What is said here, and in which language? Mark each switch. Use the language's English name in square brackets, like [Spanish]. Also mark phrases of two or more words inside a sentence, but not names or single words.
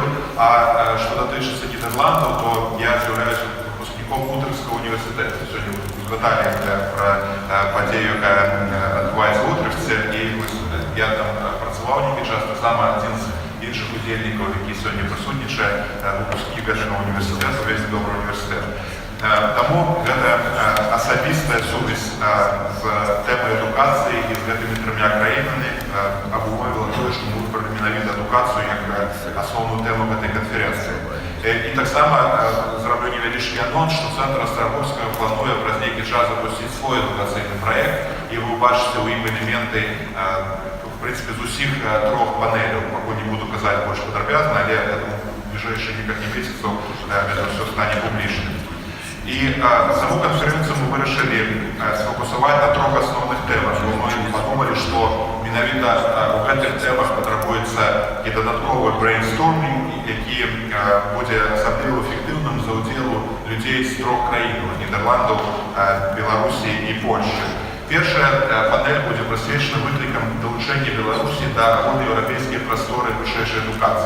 [Ukrainian] А що дотичиться Нідерландів, то я з'являюся випускником Утрехтського університету. Сьогодні ви згадали про подію, яка відбувається в Утрехтці, і я там працював деякий час, так само один з інших удільників, які сьогодні присутнічає, випускники Гетьманського університету, весь добрий університет. [Belarusian] Тому гэта асабістая сувязь з тэмай адукацыі і з гэтымі трьома краінамі абумовіла тое, што мы выбралі менавіта адукацыю як асноўную тэму гэтай канферэнцыі. І таксама зраблю невялічкі анонс, што Цэнтр Старобольскага плануе праз нейкі час запусціць свой адукацыйны праект, і вы ўбачыце ў ім элементы в прынцыпе з усіх трох панеляў. Пакуль не буду казаць больш падрабязна, але в бліжэйшыя некалькі месяцаў гэта ўсё стане публічным. [Ukrainian] І саму канференцію ми вирішили сфокусувати на трьох основних темах. Ми подумали, що [Belarusian] менавіта у гэтых [Ukrainian] темах потребується і додатковий брейнстормінг, який буде особливо ефективним за уділу людей з трьох країн – Нідерландів, Білорусі і Польщі. Перша панель буде присвячена викликам долучення Білорусі до агульноєвропейської простори вищої адукації.